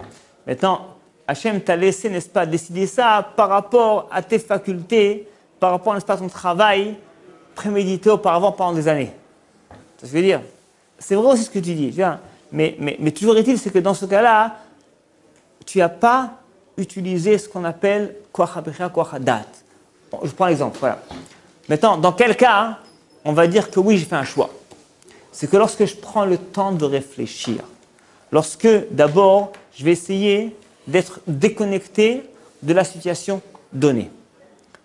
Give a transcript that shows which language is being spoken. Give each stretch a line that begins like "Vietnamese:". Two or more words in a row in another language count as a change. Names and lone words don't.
French: Maintenant, Hachem t'a laissé, n'est-ce pas, décider ça par rapport à tes facultés, par rapport, n'est-ce pas, à ton travail prémédité auparavant pendant des années. C'est ce que je veux dire. C'est vrai aussi ce que tu dis, tu vois. Mais toujours est-il, c'est que dans ce cas-là, tu n'as pas utilisé ce qu'on appelle
Hebrew: כוח הבריחה, כוח הדעת.
French: Bon, je prends l'exemple, voilà. Maintenant, dans quel cas, on va dire que oui, j'ai fait un choix? C'est que lorsque je prends le temps de réfléchir, lorsque d'abord, je vais essayer d'être déconnecté de la situation donnée.